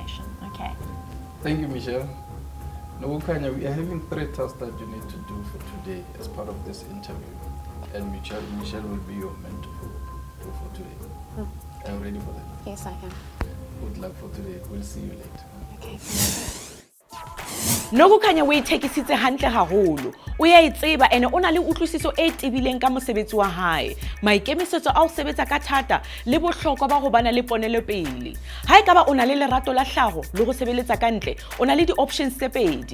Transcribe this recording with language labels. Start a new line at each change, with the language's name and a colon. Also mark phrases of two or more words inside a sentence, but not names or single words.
English: Okay. Thank you, Michelle. Nokukhanya, we are having 3 tasks that you need to do for today as part of this interview. And Michelle will be your mentor for today. Are you ready for that? Yes, I am. Good luck for today. We'll see you later. Okay.
Southern Sotho: Nokukhanya o ithekisitse hantle haholo. O ya itseba ene o na le utlwisiso e tibileng ka mosebetsi wa hae. Maikemisetso a o sebetsa ka thata le bohlokwa ba ho bana le ponelopele. Ha ekaba o na le lerato la hlaho le go sebeletsa ka ntle, o na le di-options tse pedi.